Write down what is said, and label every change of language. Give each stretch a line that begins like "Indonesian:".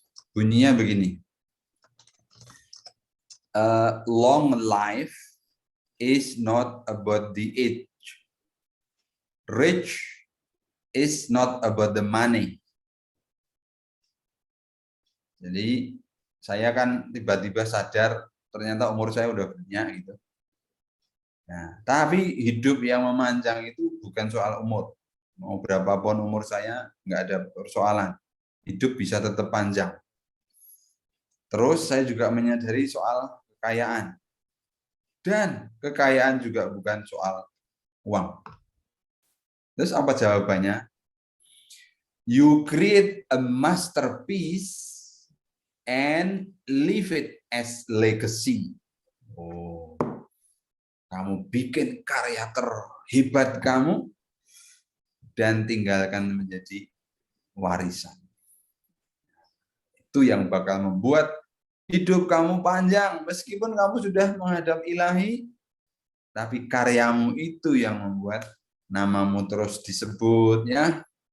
Indonesian: Bunyinya begini:
English: long life is not about the age, rich is not about the money.
Indonesian: Jadi saya kan tiba-tiba sadar ternyata umur saya udah banyak gitu. Nah, tapi hidup yang memanjang itu bukan soal umur. Mau berapapun umur saya nggak ada persoalan. Hidup bisa tetap panjang. Terus saya juga menyadari soal kekayaan. Dan kekayaan juga bukan soal uang. Terus apa jawabannya?
English: You create a masterpiece and leave it as legacy.
Indonesian: Oh, kamu bikin karya terhebat kamu dan tinggalkan menjadi warisan. Itu yang bakal membuat hidup kamu panjang. Meskipun kamu sudah menghadap Ilahi, tapi karyamu itu yang membuat namamu terus disebut, ya.